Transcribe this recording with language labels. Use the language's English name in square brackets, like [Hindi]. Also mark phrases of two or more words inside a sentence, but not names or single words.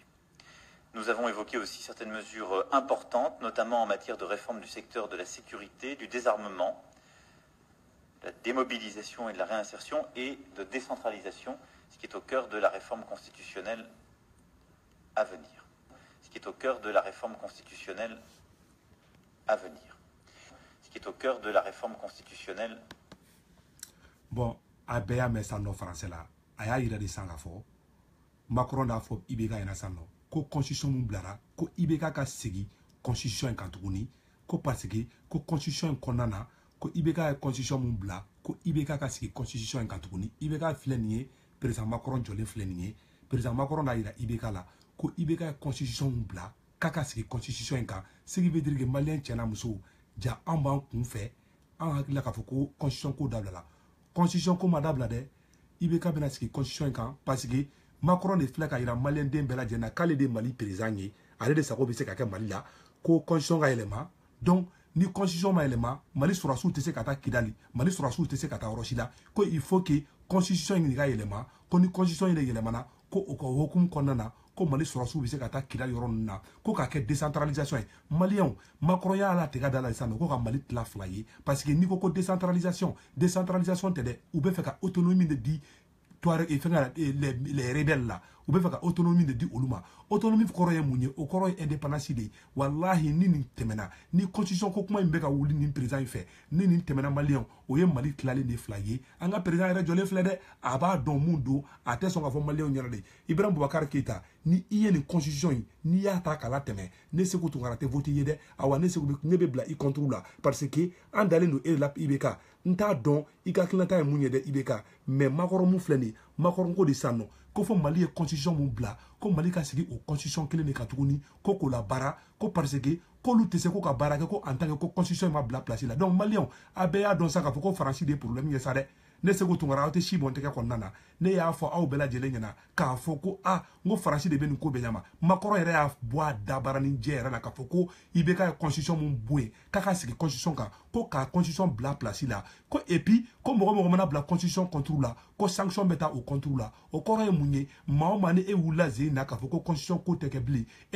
[French] Nous avons évoqué aussi certaines mesures importantes, notamment en matière de réforme du secteur de la sécurité, du désarmement, de la démobilisation et de la réinsertion, et de décentralisation, ce qui est au cœur de la réforme constitutionnelle à venir. Ce qui est au cœur de la réforme constitutionnelle à venir. Ce qui est au cœur de la réforme constitutionnelle. [Bambara] Bon, a bɛɛ y'a mɛn san nɔ français la a y'a yira de san k'a fɔ Macron n'a fɔ IBK ɲɛna san nɔ ko constitution mun bilara ko IBK ka segin constitution in kan tuguni ko [French] parce que [Bambara] ko constitution in kɔnɔna na ko IBK ye constitution mun bila ko IBK ka segin constitution in kan tuguni IBK filɛ nin ye président Macron jɔlen filɛ nin ye président Macron n'a yira IBK la ko IBK ye constitution mun bila k'a ka segin constitution in kan [French] ce qui veut dire que [Bambara] malien cɛ n'a muso ja an b'an kun fɛ an hakilila k'a fɔ ko constitution ko dabilala constitution ko ma dabila dɛ IBK bɛna sigi constitution in kan [French] parce que [Bambara] Macron de filɛ ka yira malien den bɛɛ lajɛlen na k'ale de ye Mali président ye ale de sago bɛ se ka kɛ Mali la ko constitution ka yɛlɛma donc ni constitution ma yɛlɛma Mali sɔrɔdasiw tɛ se ka taa Kidali Mali sɔrɔdasiw tɛ se ka taa yɔrɔ si la ko [French] il faut que [Bambara] constitution in de ka yɛlɛma ko ni constitution in de yɛlɛmana ko o ka hukumu kɔnɔna na ko Mali sɔrɔdasiw bɛ se ka taa Kidali yɔrɔ ninnu na ko k'a kɛ décentralisation ye maliyɛnw Macron y'a latigɛ da la sisan nɔ ko ka Mali tila fila ye [French] parce que [Bambara] n'i ko ko décentralisation tɛ dɛ u bɛ fɛ ka autonomie de di [French] les rebelles là [Bambara] u bɛ fɛ ka autonomie de di olu ma autonomie kɔrɔ ye mun ye o kɔrɔ ye indépendance de ye walahi ni nin tɛmɛna ni constitution ko kuma in bɛ ka wuli nin président in fɛ ni nin tɛmɛna maliyɛnw o ye Mali tilalen de fila ye an ka président yɛrɛ jɔlen filɛ dɛ a b'a dɔn mun don a tɛ sɔn k'a fɔ maliyɛnw ɲɛna de Ibrahim Boubacar Keïta ni i ye nin constitution in n'i y'a ta k'a latɛmɛ ne Sékou Tounkara tɛ voté ye dɛ awa ne bɛ bila i contre la [French] parce que [Bambara] an dalen don e la IBK n t'a dɔn i ka hakilinata ye mun ye dɛ IBK mais Macron mun filɛ nin ye Macron ko de sisan nɔ ko fɔ Mali ye constitution mun bila ko Mali ka sigi o constitution kelen de kan tuguni ko k'o la baara ko parce que k'olu tɛ se ko ka baara kɛ ko [French] en tant que [Bambara] ko constitution ma bila place la donc maliyɛnw a bɛɛ y'a dɔn sa k'a fɔ ko Faransi de ye problème ye sa dɛ ne Sékou Tounkara aw tɛ si bɔn tɛgɛ kɔnɔna na ne y'a fɔ aw bɛɛ lajɛlen ɲɛna k'a fɔ ko n ko Faransi de bɛ nin ko bɛɛ ɲɛma Macron yɛrɛ y'a bɔ a dabara ni jɛ yɛrɛ la k'a fɔ ko IBK ye constitution mun bɔ yen k'a ka sigi constitution kan ko k'a constitution bila place la ko [French] et puis [Bambara] ko mɔgɔ mɔgɔ mana bila constitution contre la ko sanction bɛ taa o contre la o kɔrɔ ye mun ye maa o maa ni e wulila zen na k'a fɔ ko constitution ko tɛ kɛ bilen e